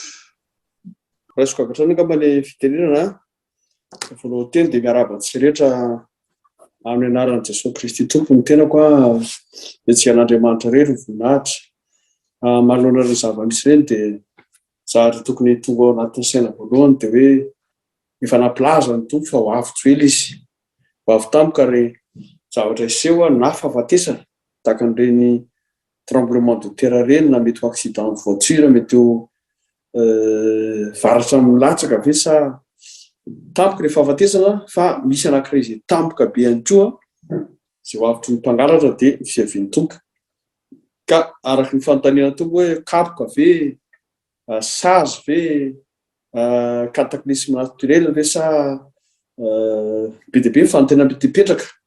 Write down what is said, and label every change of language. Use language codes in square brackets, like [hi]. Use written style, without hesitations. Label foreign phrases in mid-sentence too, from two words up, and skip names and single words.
[mg] Raisiko avy hatrany angamba ny fitenenana voalohany teny dia miarahaba antsika rehetra amin'ny anaran'i Jesosy Kristy Tompo ny tenako etsehan'Andriamanitra irery ny voninahitra. Manoloana ireny zava-misy ireny dia zahatra tokony tonga ao anatin'ny saina voalohany dia hoe efa nampilaza ny Tompo fa ho avy joely izy. Ho avy tampoka ary zavatra iseho na fahafatesana tahaka an'ireny [fr] tremblement de terre [mg] ireny na mety ho [fr] accident de voiture, [mg] mety ho varatra milatsaka ve sa tampoka ilay fahafatesana fa misy anankiray izay tampoka be ihany koa izay ho avitry ny mpangalatra dia fiavian'ny Tompo. Ka araka ny fanontaniana Tompo hoe kapoka ve, sazy ve, [fr] cataclysme naturel [mg] ve sa be dia be ny fanontaniana mipetraka.